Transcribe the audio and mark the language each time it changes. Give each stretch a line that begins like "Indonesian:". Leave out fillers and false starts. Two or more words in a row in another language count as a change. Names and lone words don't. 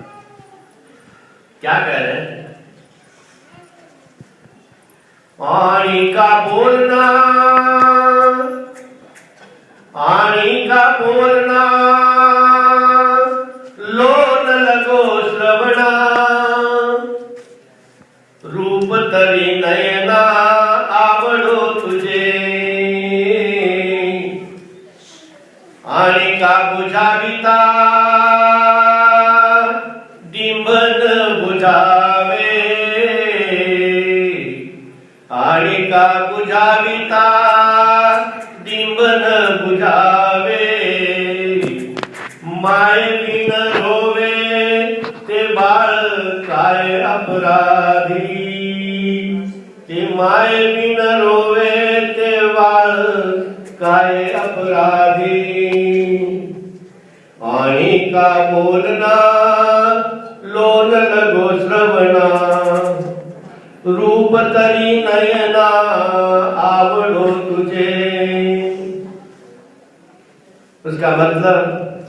Hindi: क्या कह रहे हैं?
Marathi: आनी का बोलना, आनी का बोलना, लोन लगो श्रवणा, रूप तरी नयना आवड़ो तुझे। आनी का बुझाविता डिंबन बुझावे, आनी का बुझाविता डिंबन बुझावे। माय बिन रोवे ते बाळ काय अपराधी, ते माय बिन रोवे ते बाळ काय अपराधी। आनी का बोलना, लोन लगो श्रवणा, रूप तरी नयना आवड़ो तुझे।
Hindi: उसका मतलब